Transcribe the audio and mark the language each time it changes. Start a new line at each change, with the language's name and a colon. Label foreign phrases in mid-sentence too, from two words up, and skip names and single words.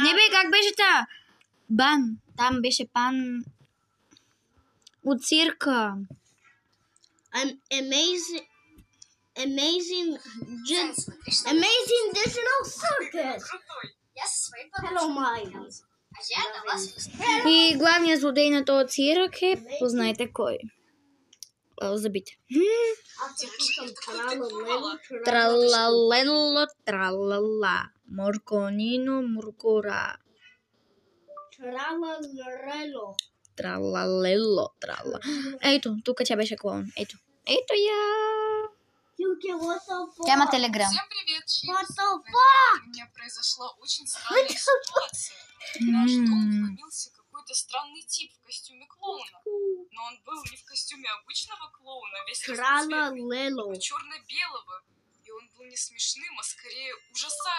Bulgarian: Не бе, как беше та? Бан. Там беше пан... От цирка. Amazing
Russian: Смотри, что Amazing Digital Circus. крутой. Я со своей Hello, подружкой. my. А я на вас выступаю.
Bulgarian: И главният злодей на този цирк е... Познайте кой. Забите. Аз се слушам тралалело, Тралалело, тралала. Морконино, муркора. тралалело. Тралалело, трала. Ето, тук тя беше клоун. Ето. Ето я. Юки,
English: what the fuck?
Bulgarian: Тя има телеграм.
Russian: Всем привет,
English: What
Bulgarian: Чипс.
English: the fuck?
Russian: У меня произошла очень странная ситуация. В наш дом вломился какой-то странный тип в костюме клоуна. Но он был не в костюме обычного клоуна, весь разноцветный, Тралалело. а черно-белого. И он был не смешным, а скорее ужасающим.